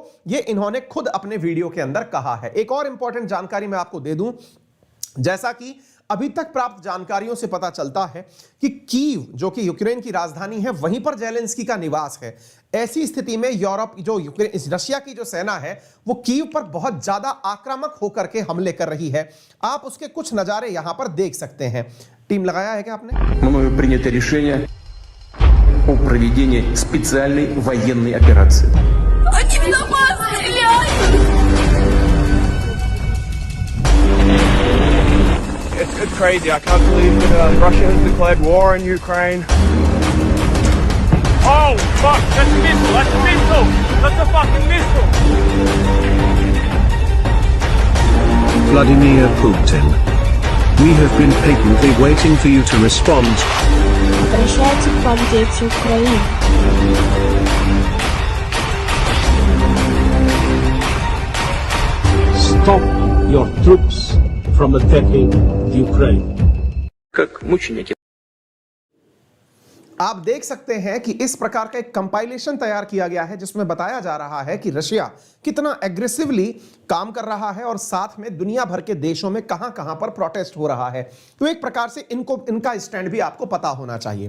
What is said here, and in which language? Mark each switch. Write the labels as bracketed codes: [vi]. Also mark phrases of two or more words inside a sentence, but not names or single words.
[hi] यह इन्होंने खुद अपने वीडियो के अंदर कहा है। एक और इंपॉर्टेंट जानकारी मैं आपको दे दूं, जैसा कि अभी तक प्राप्त जानकारियों से पता चलता है कि कीव जो कि यूक्रेन की राजधानी है वहीं पर जेलेंस्की का निवास है। ऐसी स्थिति में यूरोप जो रशिया की जो सेना है वो कीव पर बहुत ज्यादा आक्रामक होकर के हमले कर रही है। आप उसके कुछ नजारे यहां पर देख सकते हैं। टीम लगाया है क्या आपने? [ru] Мною принято решение о проведении специальной военной операции. Они в нас стреляют! [en] It's crazy. I can't believe that Russia has declared war on Ukraine. Oh, fuck, that's a missile, that's a missile! That's a fucking missile! Vladimir Putin. We have been patiently waiting for you to respond. [ru] Обращается к вам дети Украины. [en] Stop your troops from attacking Ukraine. [ru] Как мученики. [hi] आप देख सकते हैं कि इस प्रकार का एक कंपाइलेशन तैयार किया गया है जिसमें बताया जा रहा है कि रशिया कितना एग्रेसिवली काम कर रहा है और साथ में दुनिया भर के देशों में कहां कहां पर प्रोटेस्ट हो रहा है। तो एक प्रकार से इनका स्टैंड भी आपको पता होना चाहिए।